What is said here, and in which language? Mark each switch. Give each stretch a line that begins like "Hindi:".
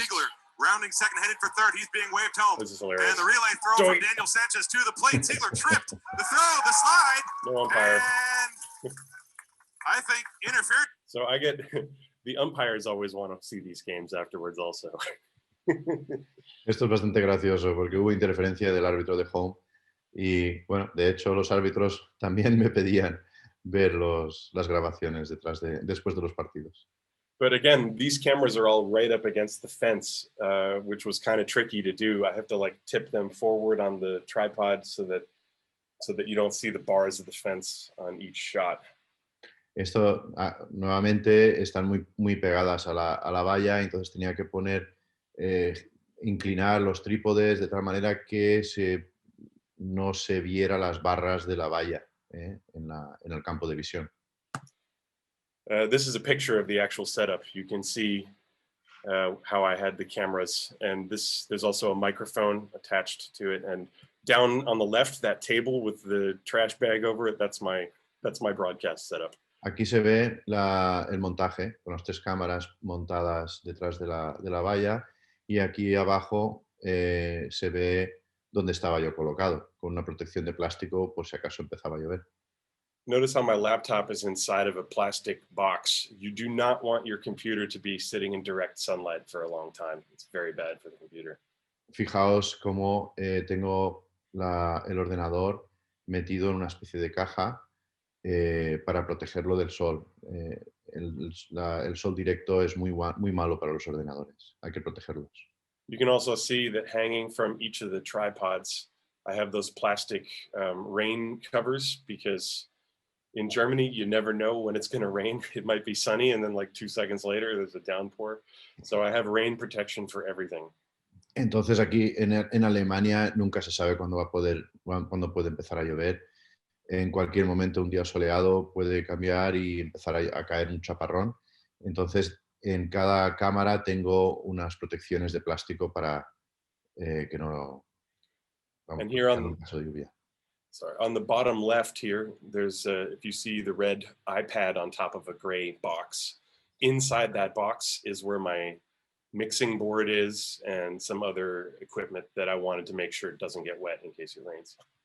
English: Ziegler rounding second, headed for third. He's being waved home. This is hilarious. And the relay throw from Doink. Daniel Sanchez to the plate. Ziegler tripped. The throw, the slide. No umpire. And I think interfered. So I get the umpires always want to see these games afterwards also.
Spanish: Esto es bastante gracioso porque hubo interferencia del árbitro de home y, bueno, de hecho los árbitros también me pedían ver las grabaciones después de los partidos.
English: But again, these cameras are all right up against the fence, which was kind of tricky to do. I have to like tip them forward on the tripod so that you don't see the bars of the fence on each shot.
Spanish: Esto nuevamente están muy pegadas a la valla, entonces tenía que inclinar los trípodes de tal manera que no se viera las barras de la valla en el campo de visión.
English: This is a picture of the actual setup. You can see how I had the cameras, and there's also a microphone attached to it. And down on the left, that table with the trash bag over it, that's my broadcast setup.
Spanish: Aquí se ve el montaje con las 3 cámaras montadas detrás de la valla y aquí abajo se ve dónde estaba yo colocado, con una protección de plástico por si acaso empezaba a llover.
English: Notice how my laptop is inside of a plastic box. You do not want your computer to be sitting in direct sunlight for a long time. It's very bad for the computer.
Spanish: Fijaos cómo tengo el ordenador metido en una especie de caja para protegerlo del sol. El sol directo es muy malo para los ordenadores. Hay que protegerlos.
English: You can also see that hanging from each of the tripods, I have those plastic rain covers, because in Germany, you never know when it's going to rain. It might be sunny, and then like 2 seconds later, there's a downpour. So I have rain protection for everything.
Spanish: Entonces aquí en Alemania nunca se sabe cuándo puede empezar a llover. En cualquier momento, un día soleado puede cambiar y empezar a caer un chaparrón. Entonces, en cada cámara tengo unas protecciones de plástico para que no
English: And here on
Spanish: caso de lluvia.
English: Sorry, on the bottom left here, there's if you see the red iPad on top of a gray box, inside that box is where my mixing board is and some other equipment that I wanted to make sure it doesn't get wet in case it rains.